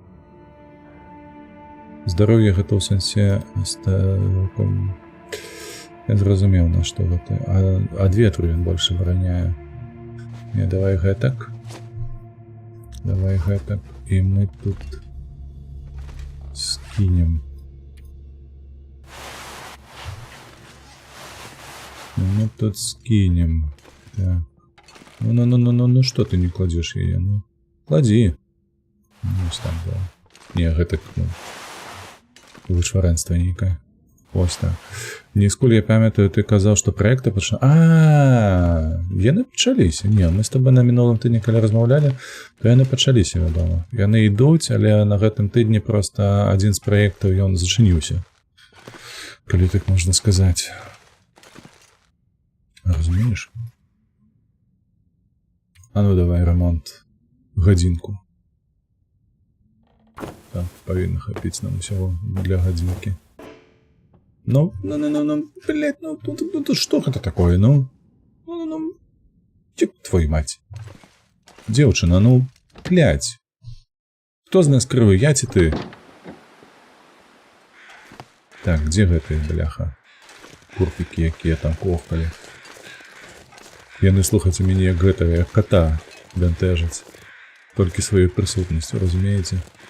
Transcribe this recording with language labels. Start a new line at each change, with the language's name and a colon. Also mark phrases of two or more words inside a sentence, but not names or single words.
Belarusian: Здароўе гэта ў сэнсе... Я зразумеў, на што гэта. Ад ветру ён больш абараняе. Не, давай гэтак. Давай гэтак. І мы тут скінем.
Russian: Мы тут скинем. Так. Ну, что ты не кладешь ее? Ну, клади. Ну, там, да.
Belarusian: Не, гэта, ну, вышваранство нейкае. Ось так. Несколь я памятаю, ты казаў, што праекты пачна... Яны пачаліся. Не, мы з тобой на мінулым тыдні, калі размаўлялі, то яны пачаліся, вядома. Яны ідуць, але на гэтым тыдні проста адзін з праектаў, ён зачыніўся. Калі так можна сказаць. Разумееш?
Russian: А ну давай ремонт.
Belarusian: Гадзінку. Так, павінна хапіць нам усяго для гадзінкі.
Russian: Ну, блядь, ну, что это такое, ну? Твою мать. Девчина, ну, блядь.
Belarusian: Кто з нас крывы, я ці ты? Так, где гэты, бляха? Курпікі, якія там кохкалі. Яны, слухайце, мяне як гэта, як кота бянтэжаць. Толькі сваёй прысутнасцю, разумееце?